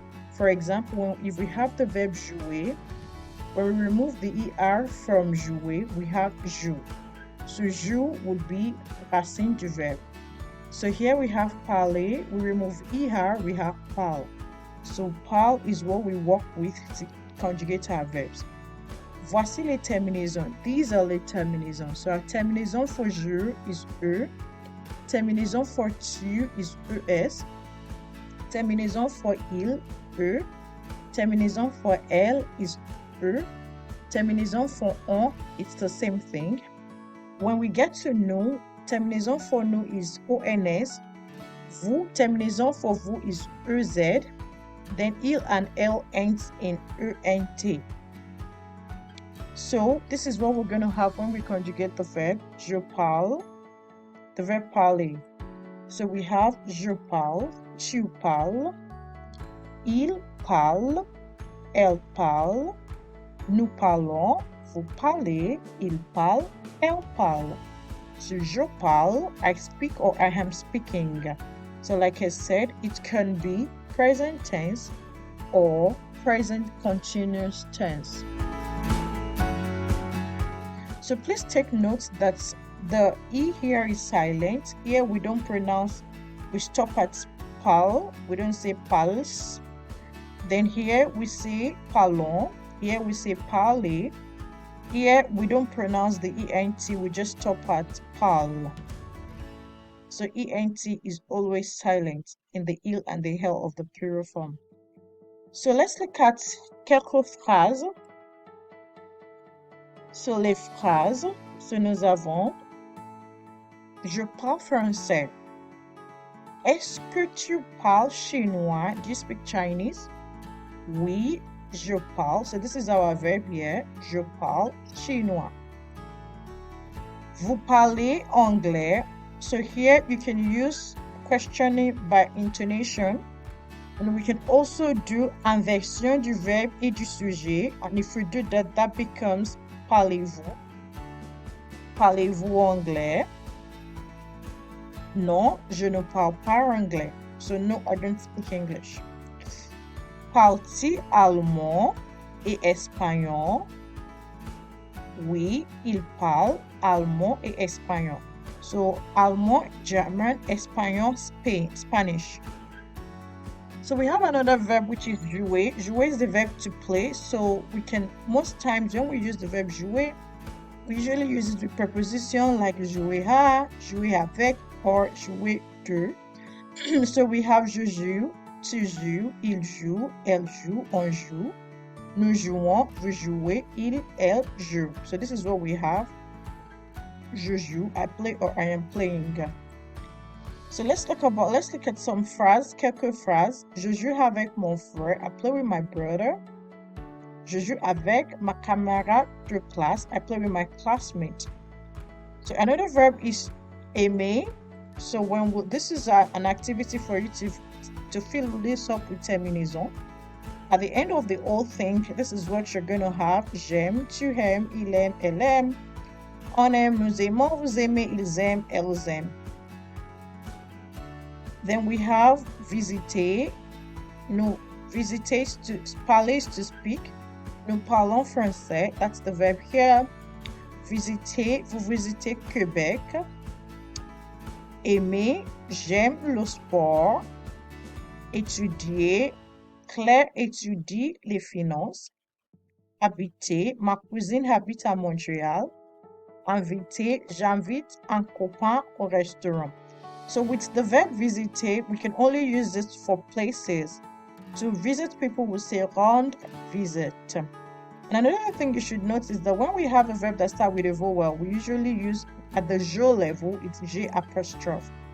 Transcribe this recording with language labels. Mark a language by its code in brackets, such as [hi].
[en] For example, if we have the verb jouer, when we remove the ER from jouer, we have joue. So joue would be racine du verbe. So here we have parler, we remove ER, we have parle. So parle is what we work with to conjugate our verbs. [fr] Voici les terminaisons. [en] These are [fr] les terminaisons. [en] So our terminaison for je is E. Terminaison for tu is ES. Terminaison for il, E. Terminaison for elle is E. Terminaison for on, it's the same thing. When we get to nous, terminaison for nous is ONS. Vous, terminaison for vous is EZ. Then il and elle ends in ENT. So this is what we're going to have when we conjugate the verb [fr] je parle, [en] the verb parler. [fr] So we have je parle, tu parles, il parle, elle parle, nous parlons, vous parlez, il parle, elle parle. [en] So [fr] je parle, [en] I speak or I am speaking. So like I said, it can be present tense or present continuous tense. So please take note that the E here is silent. Here we don't pronounce, we stop at parle, we don't say parles. Then here we say parlons, here we say parler. Here we don't pronounce the ENT, we just stop at parle. So ENT is always silent in the il and the elle of the plural form. So let's look at [fr] quelques phrases. So les phrases, so nous avons je parle français. Est-ce que tu parles chinois? [en] Do you speak Chinese? [fr] Oui, je parle. [en] So this is our verb here. [fr] Je parle chinois. Vous parlez anglais. [en] So here you can use questioning by intonation. And we can also do [fr] inversion du verbe et du sujet. [en] And if we do that, that becomes parlez-vous. [fr] Parlez-vous anglais? Non, je ne parle pas anglais. [en] So no, I don't speak English. [fr] Parles-tu allemand et espagnol? Oui, il parle allemand et espagnol. [en] So allemand, German, espagnol, Spanish. So we have another verb which is jouer. Jouer is the verb to play. So we can, most times when we use the verb jouer, we usually use it with preposition like jouer à, jouer avec, or jouer de. [fr] So we have je joue, tu joues, il joue, elle joue, on joue. Nous jouons, vous jouez, il, elle joue. [en] So this is what we have. [fr] Je joue, [en] I play, or I am playing. So let's look at some phrases, [fr] quelques phrases. Je joue avec mon frère, [en] I play with my brother. [fr] Je joue avec ma camarade de classe, [en] I play with my classmate. So another verb is aimer. So this is an activity for you to fill this up with terminaison. At the end of the whole thing, this is what you're going to have. [fr] J'aime, tu aimes, il aime, elle aime. On aime, nous aimons, vous aimez, ils aiment, elles aiment. [en] Then we have visiter. [fr] Nous visiter, [en] parler is to speak. [fr] Nous parlons français. [en] That's the verb here. [fr] Visiter, vous visitez Québec. Aimer, j'aime le sport. Étudier, Claire étudie les finances. Habiter, ma cousine habite à Montréal. Inviter, j'invite un copain au restaurant. [en] So with the verb visiter, we can only use this for places. To visit people, we say rendre visite. And another thing you should note is that when we have a verb that starts with a vowel, we usually use at the je level, it's J apostrophe.